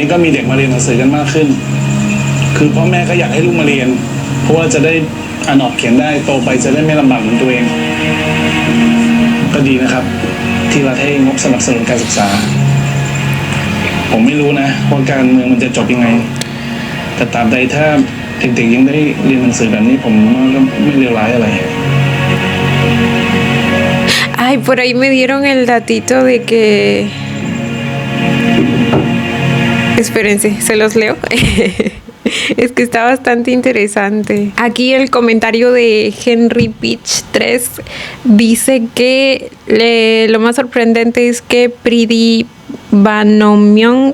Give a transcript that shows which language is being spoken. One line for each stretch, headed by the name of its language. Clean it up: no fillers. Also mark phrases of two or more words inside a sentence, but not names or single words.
Thai: ก็มีเด็กมาเรียนหนังสือกันมากขึ้น คือพ่อแม่ก็อยากให้ลูกมาเรียน เพราะว่าจะได้อ่านออกเขียนได้โตไปจะได้ไม่ลำบากเหมือนตัวเอง ก็ดีนะครับ ที่รัฐให้งบสนับสนุนการศึกษา ผมไม่รู้นะว่าการเมืองมันจะจบยังไง แต่ตราบใดถ้าเด็กๆยังได้เรียนหนังสือแบบนี้ผมก็ไม่เลวร้ายอะไร
Spanish: Ay, por ahí me dieron el datito de que... Espérense, se los leo. Es que está bastante interesante. Aquí el comentario de Henry Pitch 3 dice que lo más sorprendente es que Priti Banomyong...